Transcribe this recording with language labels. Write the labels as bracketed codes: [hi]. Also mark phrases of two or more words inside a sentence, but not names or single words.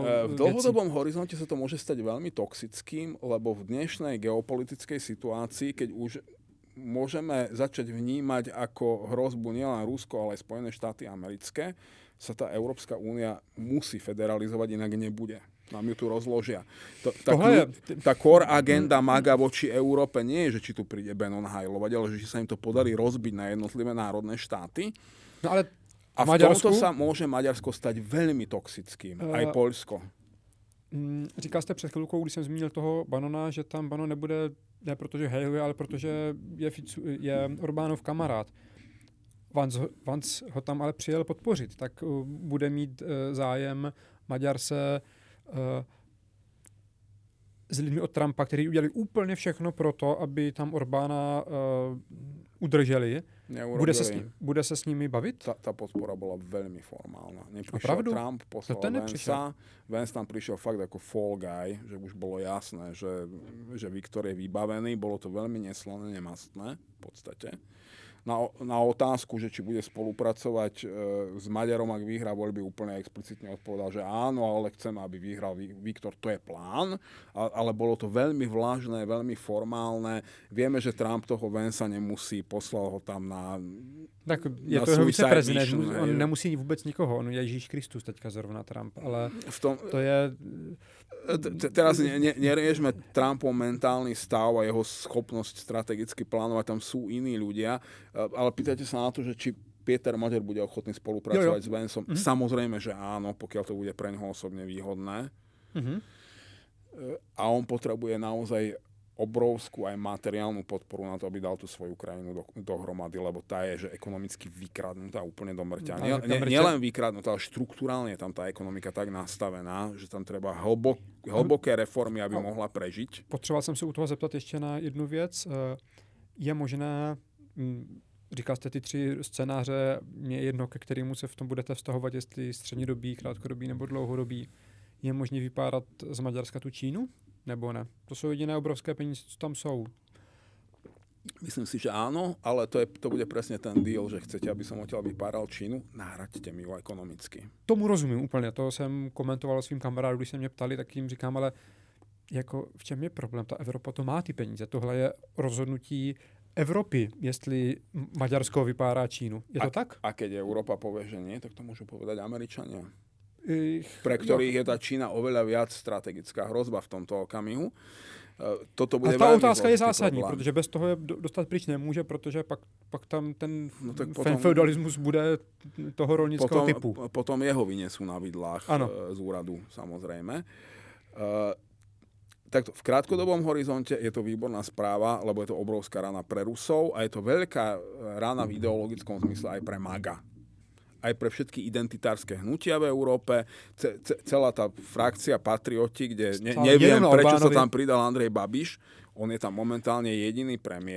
[sk] v dlhodobom horizonte sa to môže stať veľmi toxickým, lebo v dnešnej geopolitickej situácii, keď už môžeme začať vnímať ako hrozbu nielen Rusko, ale aj Spojené štáty americké, sa tá Európska únia musí federalizovať, inak nebude. Nám ju tu rozložia. Tá [en] core agenda [sk] MAGA voči Európe nie je, že či tu príde Benon hajlovať, ale že sa im to podarí rozbiť na jednotlivé národné štáty. No ale a v tomto sa môže Maďarsko stať veľmi toxickým. Aj Poľsko. [cs] Říkal jste před chvilkou, když jsem zmínil toho Banona, že tam Banon nebude, ne protože hejluje, ale protože je Orbánov kamarád. Vance ho tam ale přijel podpořit, tak bude mít zájem Maďar se s lidmi od Trumpa, kteří udělali úplně všechno pro to, aby tam Orbána udrželi. Bude se s nimi bavit? [sk] Tá podpora bola veľmi formálna. Neprišiel Trump, poslal Vansa. Vance tam prišiel fakt ako [en] fall guy, [sk] že už bolo jasné, že Viktor je vybavený. Bolo to veľmi neslané, nemastné v podstate. Na otázku, že či bude spolupracovať s Maďarom, ak vyhrá voľby, úplne explicitne odpovedal, že áno, ale chceme, aby vyhral Viktor, to je plán. Ale bolo to veľmi vlážne, veľmi formálne. Vieme, že Trump toho Vansa nemusí, poslal ho tam na [cs] tak je to jeho viceprezident, on nemusí vůbec nikoho, on je Ježíš Kristus teďka zrovna Trump, ale to je... [sk] Teraz neriešme Trumpov mentálny stav a jeho schopnosť strategicky plánovať, tam sú iní ľudia, ale pýtajte sa na to, že či Peter Maďar bude ochotný spolupracovať s Vansom. Samozrejme, že áno, pokiaľ to bude pre neho osobne výhodné. A on potrebuje naozaj obrovskú aj materiálnu podporu na to, aby dal tú svoju krajinu dohromady, lebo tá je, že ekonomicky vykradnutá úplne do mŕťa. Nielen vykradnutá, ale štruktúrálne je tam tá ekonomika tak nastavená, že tam treba hlboké reformy, aby mohla prežiť. [cs] Potřeboval jsem se u toho zeptat ještě na jednu věc. Je možné, říkal jste ty 3 scénáře, mě je jedno, ke kterému se v tom budete vztahovat, jestli střednědobý, krátkodobý nebo dlouhodobý. Je možné vypárat z Maďarska tu Čínu? Nebo ne? [sk] To sú jediné obrovské peníze, co tam sú. Myslím si, že áno, ale to bude presne ten deal, že chcete, aby som odtiaľ vypáral Čínu, nahraďte mi ju ekonomicky. [cs] Tomu rozumím úplně, to jsem komentoval svým kamarádům, když se mě ptali, tak jim říkám, ale jako v čem je problém? Ta Evropa to má ty peníze, tohle je rozhodnutí Evropy, jestli Maďarsko vypárá Čínu. Je to tak? [sk] A keď Európa povie, že nie, tak to môžu povedať Američania. Pre ktorých je tá Čína oveľa viac strategická hrozba v tomto okamihu. Toto bude a tá otázka je zásadní, problém. [cs] Protože bez toho je dostat pryč nemůže, protože pak tam ten feudalismus bude toho rolnického typu. [sk] Potom jeho vyniesú na vidlách z úradu, samozrejme. Tak v krátkodobom horizonte je to výborná správa, lebo je to obrovská rana pre Rusov a je to veľká rana v ideologickom zmysle aj pre MAGA. Aj pre všetky identitárske hnutia v Európe, celá tá frakcia Patrioti, kde neviem, prečo sa tam pridal Andrej Babiš, on je tam momentálne jediný premiér,